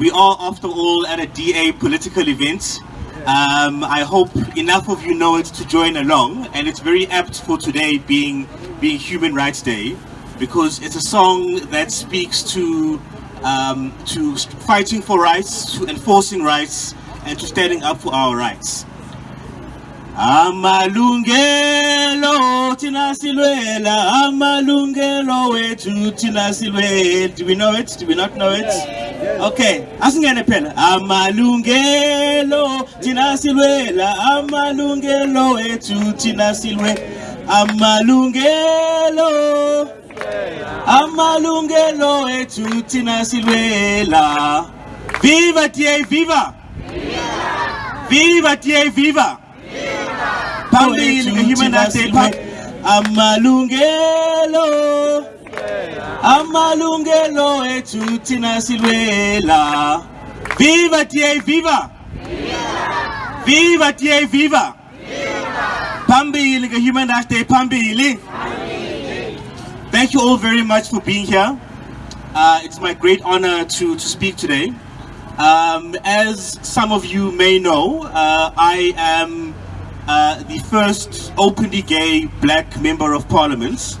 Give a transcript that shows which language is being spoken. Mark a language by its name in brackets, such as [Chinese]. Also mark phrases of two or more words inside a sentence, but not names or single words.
[English] We are, after all, at a DA political event. I hope enough of you know it to join along, and it's very apt for today being Human Rights Day, because it's a song that speaks to to fighting for rights, to enforcing rights, and to standing up for our rights. [Zulu] Amalungelo tina silwela, amalungelo wetu tina silwela. [English] Do we know it? Do we not know it? [Zulu] Okay, asingene phela. Amalungelo tina silwela, amalungelo wetu tina silwela. Amalungelo wetu tina silwela. Viva TA, viva! Viva TA, viva! Phambili [English] ngehuman rights day. [Zulu] Amalungelo ethu thina silwela. Viva TA, viva! Viva TA, viva! Phambili [English] ngehuman rights day, [Zulu] phambili. [English] Thank you all very much for being here. It's my great honor to speak today. As some of you may know, I am the first openly gay black member of parliament.